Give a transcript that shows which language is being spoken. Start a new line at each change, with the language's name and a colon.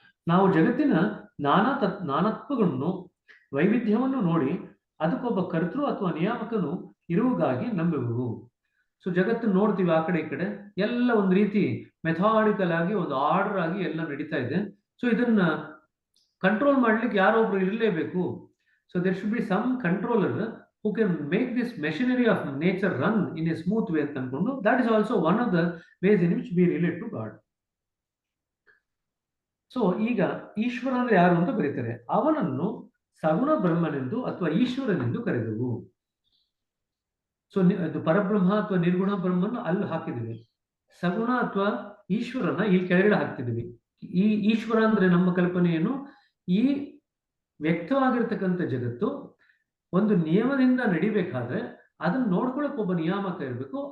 Kannada: ನಾವು ಜಗತ್ತಿನ ನಾನತ್ವಗಳನ್ನು, ವೈವಿಧ್ಯವನ್ನು ನೋಡಿ ಅದಕ್ಕೊಬ್ಬ ಕರ್ತೃ ಅಥವಾ ನಿಯಾಮಕನು ಇರುವುದಾಗಿ ನಂಬುವೆವು. ಸೊ ಜಗತ್ತನ್ನು ನೋಡ್ತೀವಿ ಆ ಕಡೆ ಈ ಕಡೆ, ಎಲ್ಲ ಒಂದು ರೀತಿ ಮೆಥಾಡಿಕಲ್ ಆಗಿ ಒಂದು ಆರ್ಡರ್ ಆಗಿ ಎಲ್ಲ ನಡೀತಾ ಇದೆ. ಸೊ ಇದನ್ನ ಕಂಟ್ರೋಲ್ ಮಾಡ್ಲಿಕ್ಕೆ ಯಾರೋ ಒಬ್ರು ಇರಲೇಬೇಕು.
English: so there should be some controller who can make this machinery of nature run in a smooth way
Kannada: ಅಂತ ಅನ್ಕೊಂಡು,
English: that is also one of the ways in which we relate to God.
Kannada: So ಈಗ ಈಶ್ವರ ಅಂದ್ರೆ ಯಾರು ಅಂತ ಬರೀತಾರೆ. ಅವನನ್ನು ಸಗುಣ ಬ್ರಹ್ಮನೆಂದು ಅಥವಾ ಈಶ್ವರನೆಂದು ಕರೆದೆವು. ಸೊ ಅದು ಪರಬ್ರಹ್ಮ ಅಥವಾ ನಿರ್ಗುಣ ಬ್ರಹ್ಮನ ಅಲ್ಲಿ ಹಾಕಿದ್ವಿ, ಸಗುಣ ಅಥವಾ ಈಶ್ವರನ ಇಲ್ಲಿ ಕೆಳಗಡೆ ಹಾಕ್ತಿದ್ವಿ. ಈ ಈಶ್ವರ ಅಂದ್ರೆ ನಮ್ಮ ಕಲ್ಪನೆ ಏನು, ಈ ವ್ಯಕ್ತವಾಗಿರ್ತಕ್ಕಂಥ ಜಗತ್ತು ಒಂದು ನಿಯಮದಿಂದ ನಡಿಬೇಕಾದ್ರೆ ಅದನ್ನ ನೋಡ್ಕೊಳಕ್ ಒಬ್ಬ ನಿಯಾಮಕ ಇರಬೇಕು.